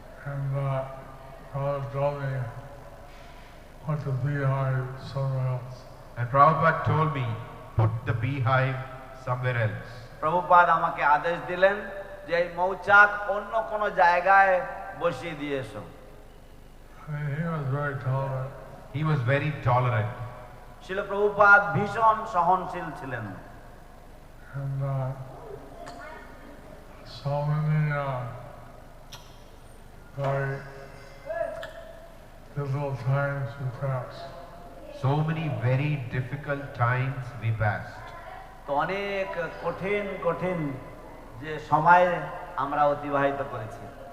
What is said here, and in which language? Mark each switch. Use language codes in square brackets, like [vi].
[en] And told me put the beehive somewhere else. And Prabhupada told me, put the beehive somewhere else. [bn] Prabhupada আমাকে আদেশ দিলেন যে এই মৌচাক অন্য কোন জায়গায় বসিয়ে দিয়ে এসো। [en] He was very tolerant. He was very tolerant. [bn] শিল প্রভুপাদ ভীষণ সহনশীল ছিলেন। [en] And so many very difficult times we passed. So many very difficult times we passed. [bn] তো অনেক কঠিন কঠিন যে সময় আমরা অতিবাহিত করেছি।